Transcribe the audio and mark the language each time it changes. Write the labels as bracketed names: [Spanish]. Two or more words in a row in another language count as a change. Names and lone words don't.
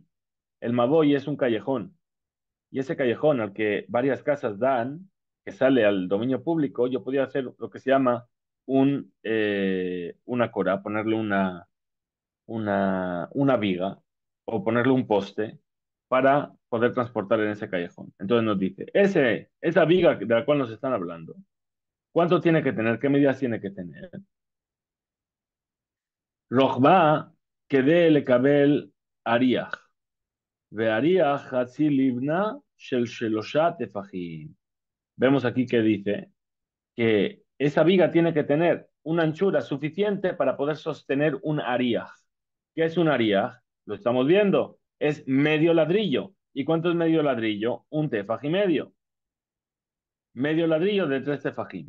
[Spanish] El Maboy es un callejón, y ese callejón al que varias casas dan, que sale al dominio público, yo podía hacer lo que se llama una cora, ponerle una viga o ponerle un poste para poder transportar en ese callejón. Entonces nos dice, esa viga de la cual nos están hablando, ¿cuánto tiene que tener? ¿Qué medidas tiene que tener? [Hebrew] רחבו כדי לקבל אריח. ואריח חצי לבנה של שלשה טפחים. [Spanish] Vemos aquí que dice que esa viga tiene que tener una anchura suficiente para poder sostener un ariaj. ¿Qué es un ariaj? Lo estamos viendo. Es medio ladrillo. ¿Y cuánto es medio ladrillo? Un tefaj y medio. Medio ladrillo de 3 tefajín.